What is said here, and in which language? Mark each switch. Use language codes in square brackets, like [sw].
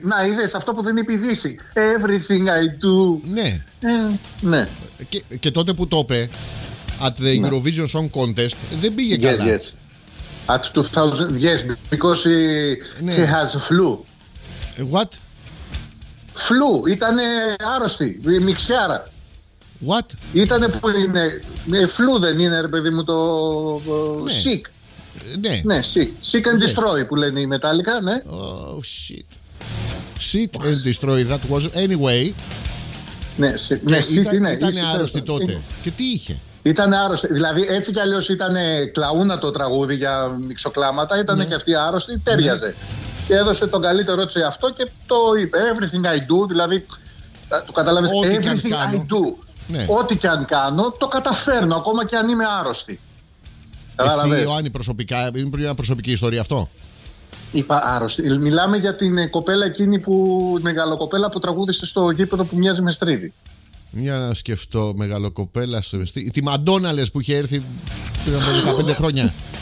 [el] Να, είδες αυτό που δεν είπε η Everything I do. Ναι. Ναι. Και τότε που το είπε, [en] at the Eurovision Song Contest, [el] δεν πήγε καλά. [en] Yes, at 2000, yes, because he has flu. What? [el] Flu, ήταν άρρωστη, μιξιάρα. [en] What? [el] Ήτανε που είναι φλού, δεν είναι ρε παιδί μου το sick. Ναι, [en] sick and destroy [el] που λένε οι Metallica, ναι. [en] Oh shit. Sick and destroy, that was anyway. [el] Ναι, ήτανε άρρωστη τότε. Και τι είχε? Ήταν άρρωστη, δηλαδή έτσι κι αλλιώς ήταν κλαούνα το τραγούδι για μυξοκλάματα. Ήτανε και αυτή άρρωστη, τέριαζε. Και έδωσε τον καλύτερό της αυτό και το είπε. [en] Everything I do, [el] δηλαδή το καταλάβεις, [en] everything I do. [el] Ναι. Ό,τι και αν κάνω, το καταφέρνω ακόμα και αν είμαι άρρωστη. Εσύ, Ιωάννη, προσωπικά, είναι μια προσωπική ιστορία αυτό. Είπα άρρωστη. Μιλάμε για την κοπέλα εκείνη που, μεγαλοκοπέλα που τραγούδησε στο γήπεδο που μοιάζει με Στρίδη. Για να σκεφτώ, μεγαλοκοπέλα στο Στρίδη. Τη Μαντόνα λες που είχε έρθει πριν από 15 χρόνια.